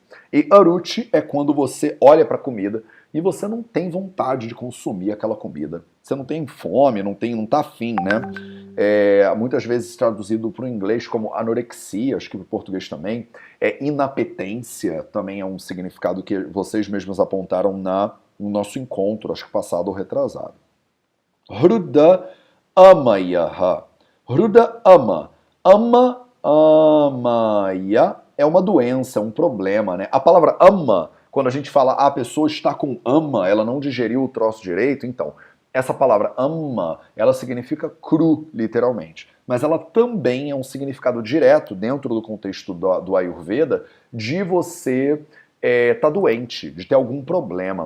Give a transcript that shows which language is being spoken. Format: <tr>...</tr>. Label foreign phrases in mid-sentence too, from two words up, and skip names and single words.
<pt>E aruti é quando você olha para a comida e você não tem vontade de consumir aquela comida. Você não tem fome, não tá afim, né? Muitas vezes traduzido para o inglês como anorexia, acho que para o português também. Inapetência também é um significado que vocês mesmos apontaram no nosso encontro, acho que passado ou retrasado.</pt> <sa>हृद आमयः। हृद आम.</sa> <pt>Amaya é uma doença, é um problema, né? A palavra ama, quando a gente fala a pessoa está com ama, ela não digeriu o troço direito, então, essa palavra ama, ela significa cru, literalmente. Mas ela também é um significado direto, dentro do contexto do Ayurveda, de você tá doente, de ter algum problema.</pt>